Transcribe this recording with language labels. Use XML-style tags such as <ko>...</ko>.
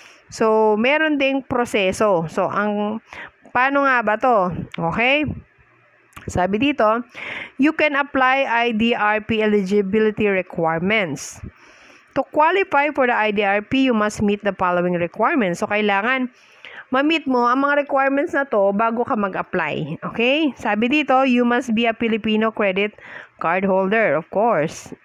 <tl>So meron ding proseso. So paano nga ba to? Okay? Sabi dito,</tl> <en>you can apply IDRP eligibility requirements. To qualify for the IDRP, you must meet the following requirements.</en> <tl>So, kailangan ma-meet mo ang mga requirements na to bago ka mag-apply.</tl> <en>Okay?</en> <tl>Sabi dito,</tl> <en>you must be a Filipino credit card holder, of course.</en>